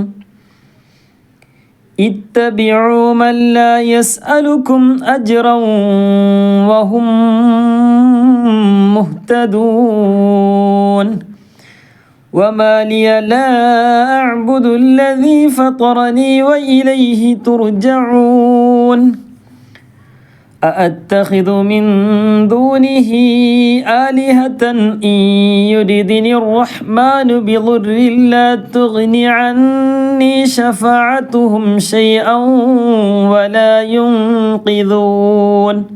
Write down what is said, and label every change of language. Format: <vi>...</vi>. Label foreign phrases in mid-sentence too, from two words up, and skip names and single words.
<ar>اتبعوا من لا يسألكم أجرا وهم مهتدون. وما لي لا أعبد الذي فطرني وإليه ترجعون. أأتخذ من دونه آلهة إن يردني الرحمن بضر لا تغن عني شفاعتهم شيئا ولا ينقذون.</ar>